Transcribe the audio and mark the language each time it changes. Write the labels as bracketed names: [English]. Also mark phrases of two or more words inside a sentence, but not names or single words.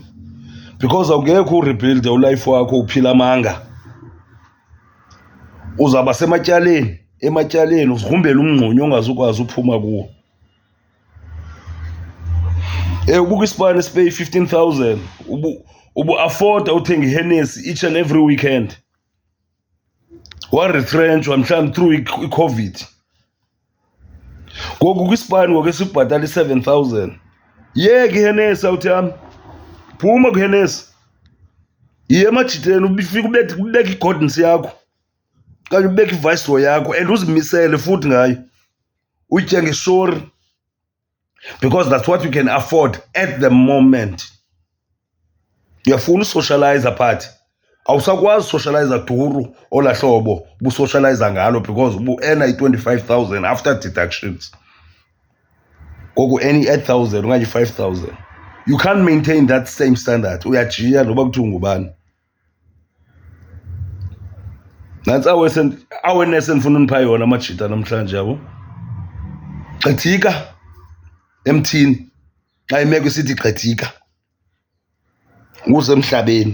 [Xhosa] Because awungekho urebuilde ulife wakho uphila amanga. Uzawuba ematyaleni uzigrumbele umngxunya ongazukwazi uphuma kuwo. Ubuka isipani esipeyi 15,000, ubu-afforda uthenga iHennessy [English] each and every weekend. [Xhosa] Waretrenchwa mhlawumbi through i-COVID. Ngoku kwisipani ngoku esibhatala i-7,000. Yeka iHennessy awuthi yam. Phuma kwiHennessy. Yiya emajiteni ubifika ubeke igordons yakho. Okanye ubeke iviceroy yakho and uzimisele futhi ngayo. Utye ngesori. [English] Because that's what you can afford at the moment. [Xhosa] Uyafuna usocialize apart. Awusakwazi usocialize duru ola hlobo ubusocialize ngalo because ubu-earna i-25,000 [English] after deductions. [Xhosa] Ngoku any 8,000 okanye 5,000. [English] You can't maintain that same standard. [Xhosa] Uyajiya noba kuthiwa ngubani. Nantsi awareness endifuna unipha yona amajita namhlanje yabo. Gqithika emthini. Xa imeko isithi gqithika. Usemhlabeni.